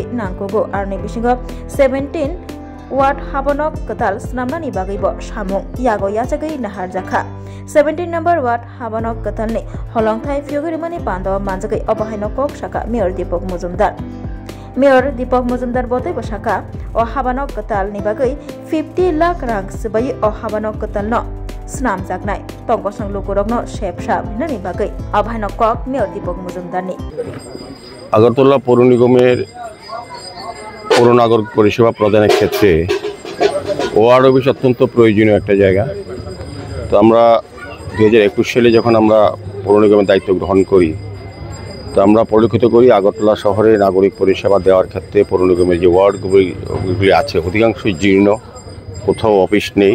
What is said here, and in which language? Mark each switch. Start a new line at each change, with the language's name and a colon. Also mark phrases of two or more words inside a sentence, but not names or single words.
Kok Borok: Nangkogo Arni Bishingo 17 Ward Habanok Katal Snamna ni bagai Bo Shamung Yago Yachagai Nahar Jakha 17 number Ward Habanok Katal ni Holong Thai Fyogai Remani Pandaw Majagai Obahainokok Shaka Mayor Deepak Mujumdar Mayor Deepak Mujumdar Bote Bashaka O Habanok Katal ni bagai 50 lakh rang sebagai O Habanok Katal no Snam Jagnai Tongkosang Lukurogno Shep Shap Nani Bagai Abhainokok Mayor Deepak Mujumdar ni
Bangla: আগরতলা পৌর নিগমের পৌর নাগরিক পরিষেবা প্রদানের ক্ষেত্রে
English: ward office
Bangla: অত্যন্ত প্রয়োজনীয় একটা জায়গা। তো আমরা 2021 সালে যখন আমরা পৌর নিগমের দায়িত্ব গ্রহণ করি তো আমরা পরিলক্ষিত করি আগরতলা শহরে নাগরিক পরিষেবা দেওয়ার ক্ষেত্রে পৌর নিগমের যে ওয়ার্ডগুলি আছে অধিকাংশই জীর্ণ, কোথাও অফিস নেই।